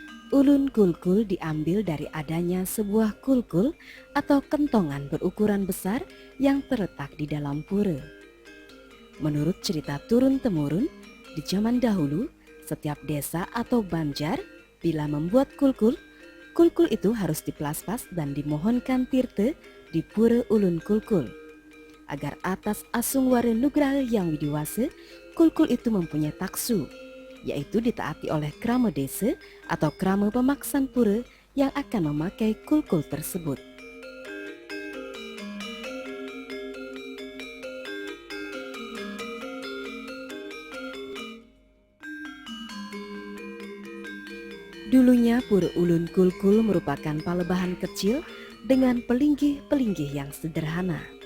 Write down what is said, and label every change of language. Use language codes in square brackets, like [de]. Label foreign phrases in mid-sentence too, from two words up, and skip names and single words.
[id] Ulun kulkul diambil dari adanya sebuah kulkul atau kentongan berukuran besar yang terletak di dalam pura. Menurut cerita turun-temurun, di zaman dahulu, setiap desa atau banjar bila membuat kulkul, kulkul itu harus dipelas-pas dan dimohonkan tirte di pura ulun kulkul. Agar atas asungware nugraha yang widiwase, kulkul itu mempunyai taksu, yaitu ditaati oleh krama desa atau krama pemaksan pura yang akan memakai kulkul tersebut. Dulunya pura ulun kulkul merupakan palebahan kecil dengan pelinggih-pelinggih yang sederhana.